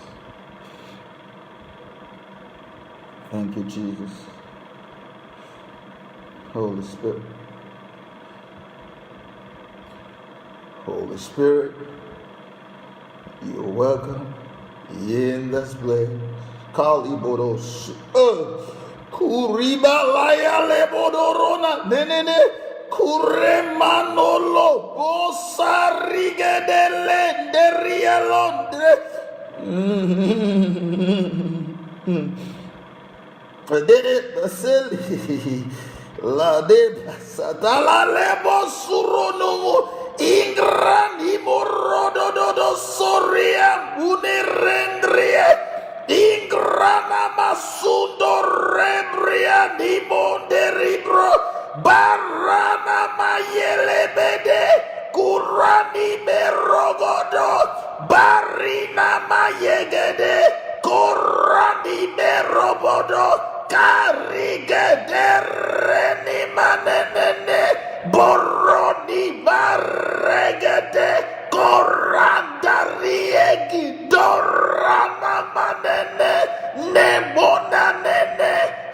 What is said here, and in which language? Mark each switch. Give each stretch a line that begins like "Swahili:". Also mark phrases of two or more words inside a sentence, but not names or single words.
English: Thank you, Jesus. Holy Spirit. Holy Spirit, you're welcome in this place. Kalibodos. Kuriba laya lebodorona. Nenene. Kuremanolo bosarigedele derialondre. Dede baseli la de satala lebo surono ingrani morododo soria unerendrie ingrana masundo rebria di monderibro. Barana mayele bede kurani merogodo barina mayegede kurani merobodo karigede reni manene boroni barregede korandariegi dorana manene nemona nene.